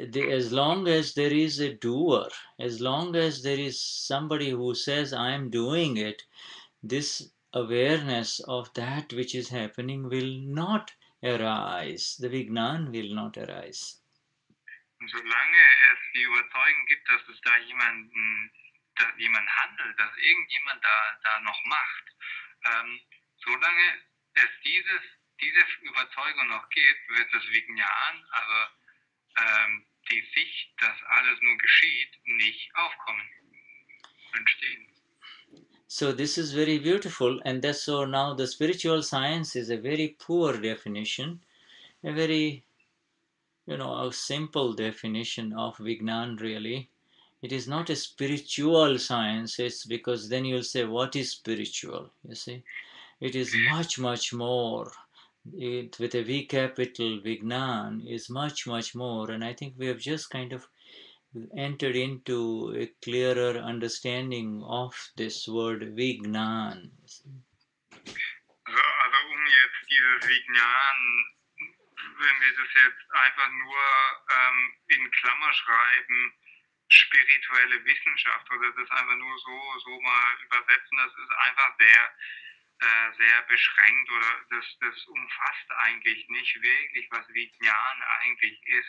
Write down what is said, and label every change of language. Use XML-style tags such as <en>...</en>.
<en>As long as there is a doer, as long as there is somebody who says, I am doing it, this awareness of that which is happening will not arise. The Vignan will not arise.</en> <de>Und solange es die Überzeugung gibt, dass es da jemand handelt, dass irgendjemand da noch macht, solange es diese Überzeugung noch gibt, wird das Vignan, also die Sicht, dass alles nur geschieht, nicht aufkommen, entstehen.</de> <en>So this is very beautiful, and that's so now the spiritual science is a very poor definition, a very, a simple definition of Vignan really. It is not a spiritual science, it's because then you'll say, what is spiritual? You see, it is much, much more. It, with a V capital, Vignan is much, much more, and I think we have just kind of entered into a clearer understanding of this word Vignan.</en> <de>Also jetzt dieses Vignan, wenn wir das jetzt einfach nur in Klammer schreiben, spirituelle Wissenschaft oder das einfach nur so mal übersetzen, das ist einfach sehr beschränkt oder das umfasst eigentlich nicht wirklich, was Vignan eigentlich ist.</de>